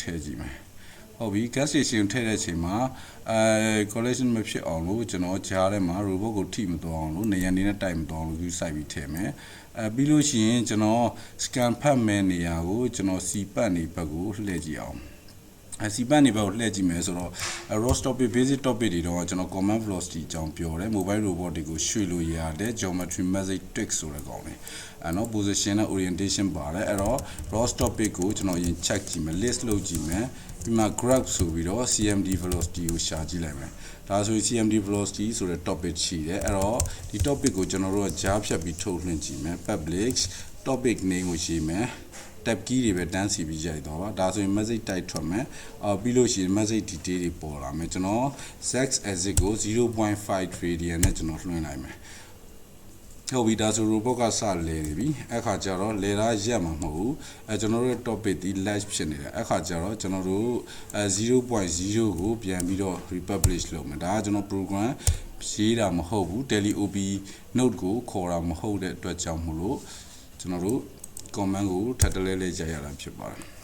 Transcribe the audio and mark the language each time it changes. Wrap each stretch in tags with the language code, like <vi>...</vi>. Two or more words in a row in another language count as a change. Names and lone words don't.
<my>ည့်ကြည့်မယ်ဟုတ်ပြီ</my> <en>gas station</en> <my>ထည့်တဲ့အချိန်မှာcollision မဖြစ်အောင်လို့ကျွန်တော်ကြားထဲမှာ robot ကိုထိမသွားအောင်လို့နေရာနေနဲ့တိုက်မသွားအောင်လို့ယူဆိုင်ပြီးထည့်မယ်ပြီးလို့ရှိရင်ကျွန်တော် scan ဖတ်မဲ့နေရာကိုကျွန်တော်စီပတ်နေဘက်ကိုလှည့်ကြည့်အောင်စီပတ်နေဘက်ကိုလှည့်ကြည့်မယ် ဆိုတော့</my> <en>ROS topic basic topic</en> <my>တွေတော့ကျွန်တော်</my> <en>command velocity</en> <my>အကြောင်းပြောတယ်</my> <en>mobile robot</en> <my>တွေကိုရွှေ့လို့ရတယ်</my> <en>geometry message tweak</en> <my>ဆိုတဲ့ကောင်လေးနော် position နဲ့ orientation ပါတယ်အဲ့တော့</my> <en>ROS topic</en> <my>ကိုကျွန်တော်အရင် check ကြည့်မယ် list လုပ်ကြည့်မယ်ပြီးမှ graph ဆိုပြီးတော့</my> <en>CMD velocity</en> <my>ကိုရှာကြည့်လိုက်မယ်ဒါဆိုရင်</my> <en>CMD velocity</en> <my>ဆိုတဲ့ topic ရှိတယ်အဲ့တော့ဒီ topic ကိုကျွန်တော်တို့ကကြားဖြတ်ပြီးထုတ်လွှင့်ကြည့်မယ် public</my> <en>topic name</en> <my>ကိုရေးမယ်</my> <en>tab key</en> <my>တွေပဲတန်းစီပြီးရိုက်တော့ပါဒါဆိုရင်</my> <en>message type</en> <my>ထွက်မယ်ပြီးလို့ရှိရင်</my> <en>message detail</en> <my>တွေပေါ် လာမယ်ကျွန်တော်</my> <en>z exit</en> <my>ကို 0.5 radian နဲ့ကျွန်တော်လွှင့်လိုက်မယ်ဟုတ်ပြီဒါဆို robot ကစလဲနေပြီအဲ့ခါကျတော့လဲတာရက်မှာမဟုတ်ဘူးကျွန်တော်တို့ topic ဒီ live ဖြစ်နေတယ်အဲ့ခါကျတော့ကျွန်တော်တို့0.0 ကိုပြန်ပြီးတော့ republish လုပ်မယ်ဒါကကျွန်တော် program ရေးတာမဟုတ်ဘူး</my> <en>tele op node</en> <my>ကိုခေါ်တာမဟုတ်တဲ့အတွက်ကြောင့်မလို့ကျွန်တော်တို့ command ကိုထပ်တလဲလဲကြရတာဖြစ်ပါတယ်</my>